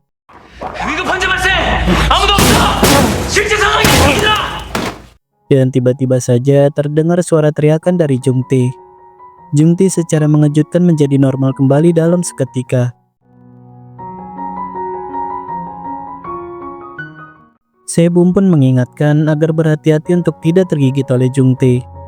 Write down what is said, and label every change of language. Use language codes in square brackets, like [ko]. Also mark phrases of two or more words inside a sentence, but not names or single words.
[ko] 위급 환자 발생! 아무도 없어! 실제 상황이 보이라! [id] Dan tiba-tiba saja terdengar suara teriakan dari Jung-tae. Jung-tae secara mengejutkan menjadi normal kembali dalam seketika. Sae-bum pun mengingatkan agar berhati-hati untuk tidak tergigit oleh Jung-tae.